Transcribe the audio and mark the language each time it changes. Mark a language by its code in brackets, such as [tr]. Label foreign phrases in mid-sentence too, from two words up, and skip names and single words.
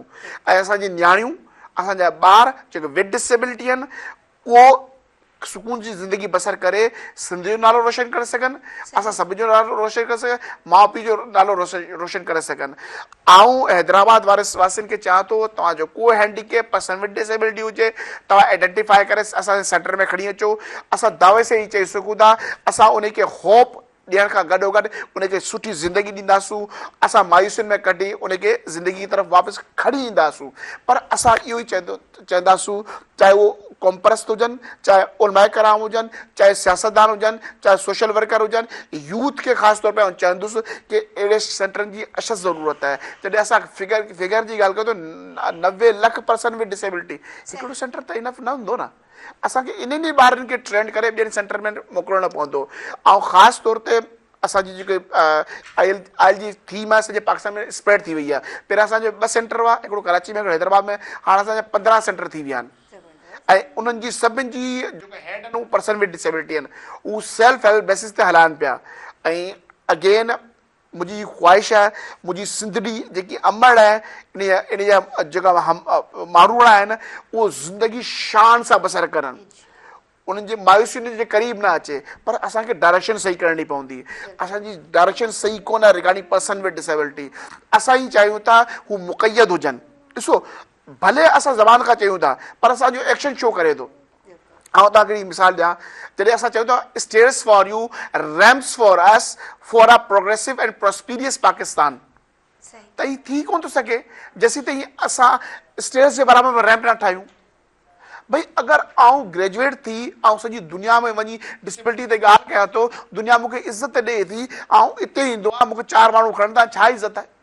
[sd] ऐं असांजी नियाणियूं, असांजा ॿार जेके [en] with disability [sd] आहिनि, उहो सुकून जी ज़िंदगी बसर करे सिंध जो नालो रोशन करे सघनि, असां सभिनी जो नालो रोशन करे सघनि, माउ पीउ जो नालो रोशन करे सघनि। आऊं हैदराबाद वासियुनि खे चवां थो, तव्हांजो को [en] handicap person with disability [sd] हुजे, तव्हां आइडेंटिफाई करे असांजे सेंटर में खणी अचो। असां दावे से ई चई सघूं था, असां उनखे होप ॾियण खां गॾोगॾु उनखे सुठी ज़िंदगी ॾींदासूं। असां मायूसियुनि में कढी उनखे ज़िंदगी तरफ़ वापसि खणी ईंदासूं। पर असां इहो ई चवंदासूं, चाहे उहो कॉम्परस्त हुजनि, चाहे उलमा कराम हुजनि, चाहे सियासतदान हुजनि, चाहे [en] social worker [sd] हुजनि, यूथ खे ख़ासि तौर ते चवंदुसि कि अहिड़े सेंटरनि जी अशद ज़रूरत आहे। जॾहिं असां फिगर जी ॻाल्हि कयूं त 90 लख [en] person with disability, [sd] हिकिड़ो सेंटर त इनफ न हूंदो न। असांखे इन्हनि ॿारनि खे ट्रेंड करे ॿियनि सेंटर में मोकिलणो पवंदो। ऐं ख़ासि तौर ते असांजी जेके आयल जी थीम आहे सॼे पाकिस्तान में स्प्रेड थी वई आहे। पहिरियां असांजो 2 सेंटर हुआ, हिकिड़ो कराची में, हिकिड़ो हैदराबाद में, हाणे असांजा 15 सेंटर थी विया आहिनि। ऐं उन्हनि जी सभिनि जी जेके हेड आहिनि उहे [en] person with disability [sd] आहिनि, उहे [en] self help basis [sd] ते हलाइनि पिया। ऐं अगेन मुंहिंजी ख़्वाहिश आहे, मुंहिंजी सिंधड़ी जेकी अमड़ आहे, इन जा जेका मारूड़ा आहिनि, उहो ज़िंदगी शान सां बसर करनि, उन्हनि जे मायूसियुनि जे क़रीब न अचे। पर असांखे डायरेक्शन सही करणी पवंदी। असांजी डायरेक्शन सही कोन आहे [en] regarding person with disability. [sd] असां ई चाहियूं था हू मुक़यद हुजनि। ॾिसो, भले असां ज़बान खां चयूं था, पर असांजो [en] action show [sd] करे थो। आउं तव्हांखे हिकिड़ी मिसाल ॾियां, जॾहिं असां चऊं था [en] stairs for you, ramps for us, for a progressive and prosperous Pakistan, [sd] सही त हीउ थी कोन थो सघे जेसीं ताईं असां स्टेयर्स जे बराबरि में रैम्प न ठाहियूं। भई अगरि आउं ग्रेजुएट थी ऐं सॼी दुनिया में वञी डिसेबिलिटी ते ॻाल्हि कयां थो, दुनिया मूंखे इज़त ॾिए थी, ऐं हिते ईंदो आहे मूंखे 4 माण्हू खणंदा, छा इज़त आहे?